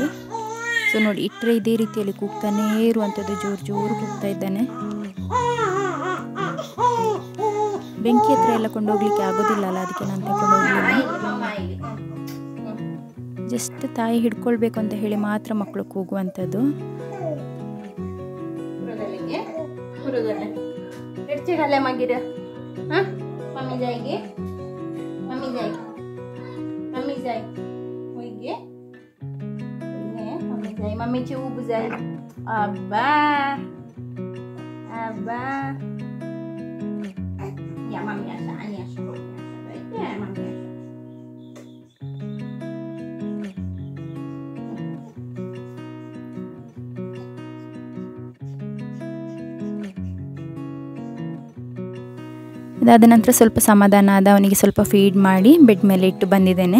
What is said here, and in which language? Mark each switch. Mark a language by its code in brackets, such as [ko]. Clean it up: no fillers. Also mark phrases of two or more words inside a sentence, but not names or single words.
[kn] ಸೊ ನೋಡಿ, ಇಟ್ಟರೆ ಇದೇ ರೀತಿಯಲ್ಲಿ ಕೂಗ್ತಾನೇ ಇರುವಂಥದ್ದು, ಜೋರು ಕೂಗ್ತಾ ಇದ್ದಾನೆ. ಬೆಂಕಿ ಹತ್ರ ಎಲ್ಲ ಕೊಂಡೋಗ್ಲಿಕ್ಕೆ ಆಗೋದಿಲ್ಲ ಅಲ್ಲ, ಅದಕ್ಕೆ ನಾನು ತಗೊಂಡು ಹೋಗಲಿಲ್ಲ. ಜಸ್ಟ್ ತಾಯಿ ಹಿಡ್ಕೊಳ್ಬೇಕು ಅಂತ ಹೇಳಿ ಮಾತ್ರ ಮಕ್ಕಳು ಕೂಗುವಂಥದ್ದು. Mami cium buzai. Abba. Ya mami asa, ani asa. Ya mami asa. ಇದಾದ ನಂತರ ಸ್ವಲ್ಪ ಸಮಾಧಾನ ಆದ, ಅವನಿಗೆ ಸ್ವಲ್ಪ ಫೀಡ್ ಮಾಡಿ ಬೆಡ್ ಮೇಲೆ ಇಟ್ಟು ಬಂದಿದ್ದೇನೆ.